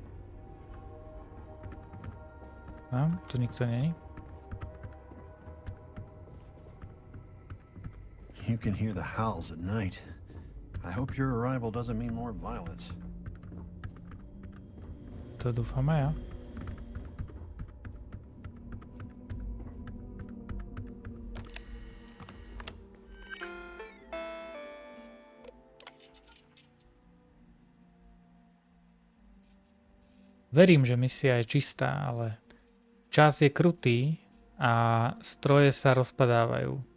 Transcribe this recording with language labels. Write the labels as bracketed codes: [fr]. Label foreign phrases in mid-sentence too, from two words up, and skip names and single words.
[sk] A, tu nikto není? [en] You can hear the howls at night. I hope your arrival doesn't mean more violence. [sk] To dúfam aj ja. Verím, že misia je čistá, ale čas je krutý a stroje sa rozpadávajú.